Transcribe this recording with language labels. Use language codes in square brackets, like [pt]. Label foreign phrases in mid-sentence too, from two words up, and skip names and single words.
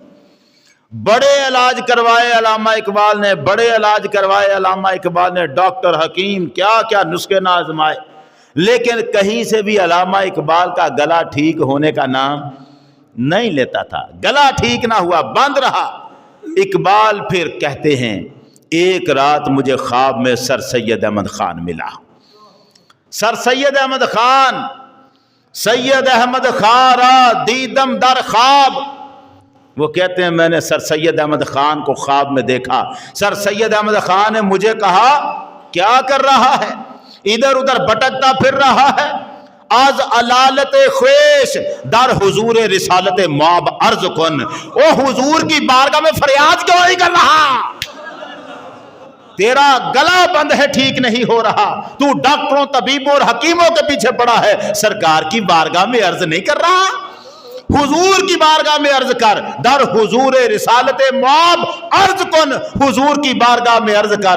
[ur] بڑے علاج کروائے علامہ اقبال نے، بڑے علاج کروائے علامہ اقبال نے، ڈاکٹر حکیم کیا کیا نسخے نہ آزمائے، لیکن کہیں سے بھی علامہ اقبال کا گلا ٹھیک ہونے کا نام نہیں لیتا تھا۔ گلا ٹھیک نہ ہوا، بند رہا۔ اقبال پھر کہتے ہیں ایک رات مجھے خواب میں سر سید احمد خان ملا۔ [fa] سر سید احمد خان، سید احمد خان را دیدم در خواب، [ur] وہ کہتے ہیں میں نے سر سید احمد خان کو خواب میں دیکھا۔ سر سید احمد خان نے مجھے کہا کیا کر رہا ہے؟ ادھر ادھر بھٹکتا پھر رہا ہے۔ [fa] از علالت خویش در حضور رسالت ماب عرض کن، [ur] او حضور کی بارگاہ میں فریاد کیوں نہیں کر رہا؟ تیرا گلا بند ہے، ٹھیک نہیں ہو رہا، تو ڈاکٹروں طبیبوں اور حکیموں کے پیچھے پڑا ہے، سرکار کی بارگاہ میں عرض نہیں کر رہا؟ حضور کی بارگاہ میں عرض کر، [fa] در حضور رسالت ماب عرض کن، [ur] حضور کی بارگاہ میں عرض کر۔